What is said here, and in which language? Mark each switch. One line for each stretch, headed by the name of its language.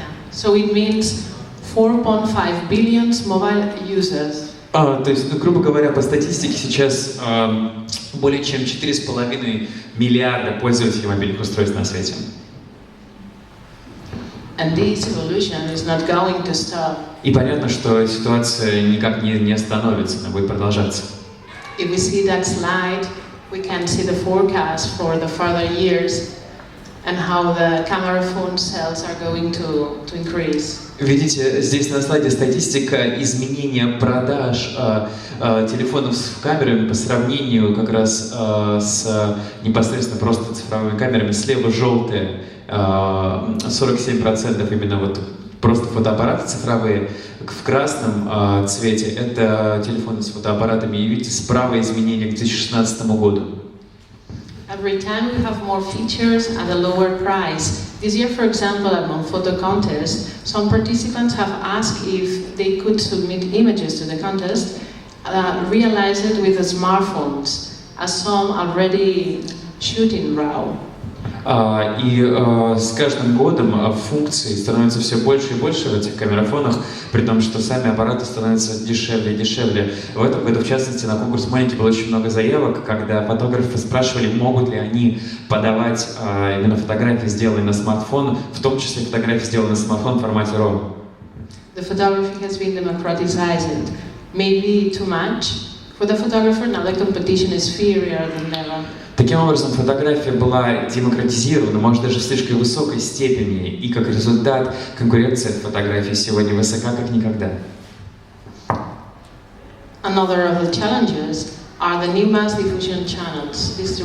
English: So it means 4.5 billion mobile users.
Russian: То есть, грубо говоря, по статистике сейчас более чем 4,5 миллиарда пользователей мобильных устройств на свете.
English: And this evolution is not going to stop.
Russian: И понятно, что ситуация никак не остановится, она будет продолжаться.
English: If we see that slide, we can see the forecast for the further years and how the camera phone sales are going to increase.
Russian: Видите, здесь на слайде статистика изменения продаж телефонов с камерами по сравнению как раз с непосредственно просто цифровыми камерами. Слева желтые, 47% именно вот просто фотоаппараты цифровые. В красном цвете это телефоны с фотоаппаратами. И видите, справа изменения к 2016 году.
English: Every time we have more features at a lower price. This year, for example, at MontPhoto contest, some participants have asked if they could submit images to the contest, realize it with the smartphones, as some already shoot in RAW.
Russian: И с каждым годом функций становится все больше и больше в этих камерафонах, при том, что сами аппараты становятся дешевле и дешевле. В этом году, в частности, на конкурс «МОНИКА» было очень много заявок, когда фотографы спрашивали, могут ли они подавать именно фотографии, сделанные на смартфон, в том числе фотографии, сделанные на смартфон в формате RAW.
English: The photography has been democratized, maybe too much. For the photographer, now the competition is fiercer than ever.
Russian: Таким образом, фотография была демократизирована, может, даже в слишком высокой степени, и как результат конкуренция в фотографии сегодня высока, как никогда.
English: Another of the challenges are the new mass diffusion channels,